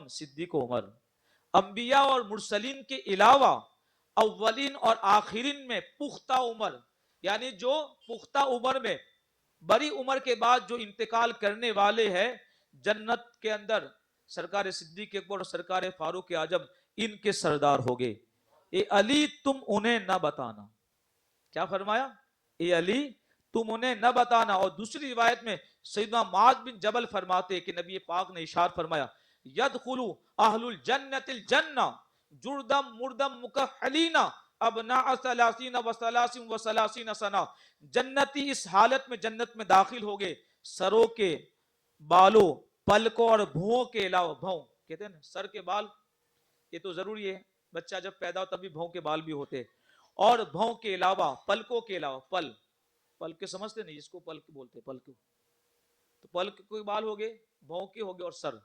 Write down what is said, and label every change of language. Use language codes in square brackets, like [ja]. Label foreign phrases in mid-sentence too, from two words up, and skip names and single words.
[ur] صدیق و عمر, انبیاء اور مرسلین کے علاوہ اولین اور آخرین میں پختہ عمر, یعنی جو پختہ عمر میں بڑی عمر کے بعد جو انتقال کرنے والے ہیں جنت کے اندر, سرکار صدیق اکبر اور سرکار فاروق اعظم ان کے سردار ہو گئے. اے علی تم انہیں نہ بتانا. کیا فرمایا؟ اے علی تم انہیں نہ بتانا. اور دوسری روایت میں سیدنا معاذ بن جبل فرماتے کہ نبی پاک نے ارشاد فرمایا, [ar] یدخل اہل الجنت الجنہ جردم مردم مکحلین ابناء ثلاثین و ثلاثین و ثلاثین سنہ. [ur] جنتی اس حالت میں جنت میں داخل ہو گئے, سروں کے بالوں, پلکوں اور بھوؤں کے علاوہ, بھوں کہتے ہیں نا سر کے بال, یہ تو ضروری ہے, بچہ جب پیدا ہو تبھی بھوں کے بال بھی ہوتے, اور بھوں کے علاوہ پلکوں کے علاوہ, پل کے سمجھتے نہیں جس کو پل کے بولتے, پل کے, تو پل کے بال ہو گئے, بھوں کے ہو گئے, اور سر.